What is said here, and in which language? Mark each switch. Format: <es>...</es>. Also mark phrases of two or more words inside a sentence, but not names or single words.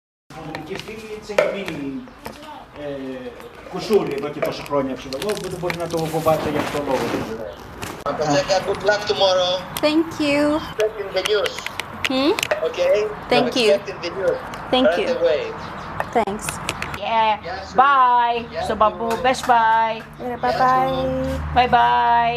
<el>Και αυτή έτσι έχει μείνει κουσούρι εδώ και τόσα χρόνια ψηλό, οπότε μπορεί να το φοβάται για αυτόν τον λόγο.</el> <en>Good luck tomorrow. Thank you. Expecting the news. Okay? Thank you. Expecting the news. Thank Right you. away. Thanks. Yeah. Bye. So babu, best bye. Bye-bye. Bye bye.</en>